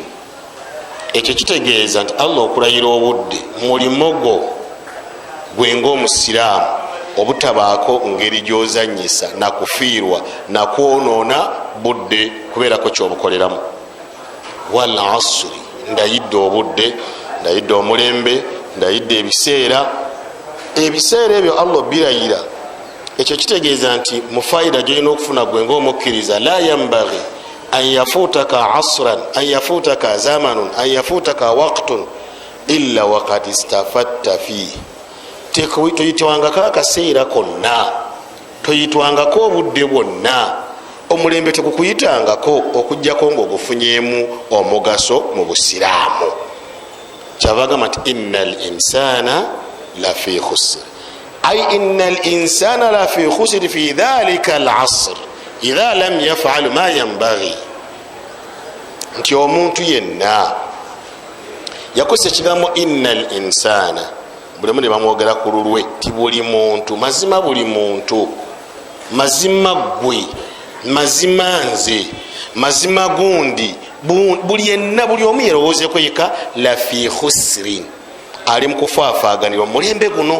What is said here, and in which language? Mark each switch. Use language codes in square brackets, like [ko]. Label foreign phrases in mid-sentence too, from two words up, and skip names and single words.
[lg] Ekyo kitegeeza nti Allah okulayira obudde mulimo gwo gwe ng'omusiraamu obutabaako ngeri gy'ozanyisa nakufiirwa nakwonoona budde kubeerako kyobukoleramu. [ar] والعصر, [lg] ndayidde obudde, ndayidde omulembe, ndayidde ebiseera. Ebiseera ebyo Allah birayira. Ekyo kitegeeza nti mu faida gyolina okufuna gwe ng'omukkiriza, [ar] لا ينبغي أن يفوتك عصر أن يفوتك زمان أن يفوتك وقت إلا وقد استفدت فيه. [lg] Toyitwangako akaseera konna, toyitwangako obudde bwonna, omulembe tekukuyitangako okujjako ng'ogufunyeemu omugaso mu busiraamu. Kyavagamba nti [ar] إن الإنسان لفي خسر أي إن الإنسان لفي خسر في ذلك العصر إذا لم يفعل ما ينبغي. [lg] Nti omuntu yenna yakose ekigambo [ar] إن الإنسان, [lg] buli omu ne bamwogera ku lulwe ti buli muntu, mazima buli muntu, mazima gwe, mazima nze, mazima gundi, buli yenna, buli omu yerowoozeeko yeka [ar] لفي خسر, [lg] ali mukufaafaganirwa mulembe guno.